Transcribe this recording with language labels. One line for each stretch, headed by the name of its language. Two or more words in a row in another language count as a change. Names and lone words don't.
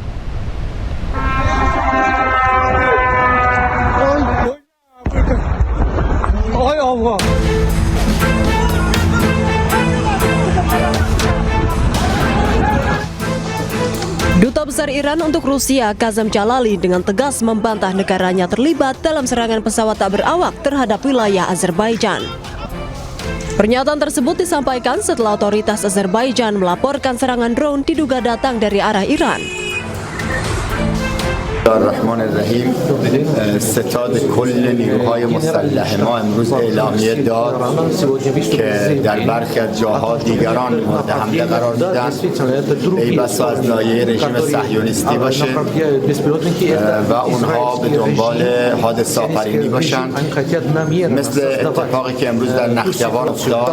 Indonesian: Duta Besar Iran untuk Rusia, Kazem Jalali, dengan tegas membantah negaranya terlibat dalam serangan pesawat tak berawak terhadap wilayah Azerbaijan. Pernyataan tersebut disampaikan setelah otoritas Azerbaijan melaporkan serangan drone diduga datang dari arah Iran.
Persian: الرحمن الرحیم ستاد کل نیروهای مسلح ما امروز اعلامیه داد که در برخی از جاها دیگران مورد حمله قرار دیدن ای بسا از ناحیه رژیم صهیونیستی باشه و اونها به دنبال حادثه آفرینی باشن مثل اتفاقی که امروز در نخجوان افتاد.